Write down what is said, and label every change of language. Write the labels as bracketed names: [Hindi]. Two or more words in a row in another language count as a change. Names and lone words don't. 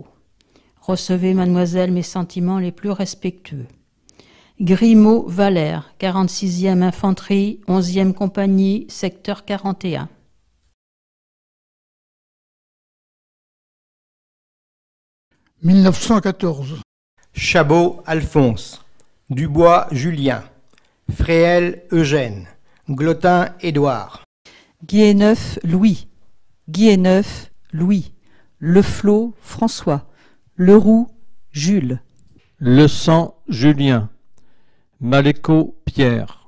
[French] Recevez, mademoiselle, mes sentiments les plus respectueux. Grimaud Valère, 46e infanterie, 11e compagnie, secteur 41. « 1914. Chabot Alphonse, Dubois Julien, Fréhel Eugène, Glotin Édouard. Guéneuf Louis, Guilleneuf, Louis. Leflot, François. Leroux, Jules. Le Sang, Julien. Maléco, Pierre.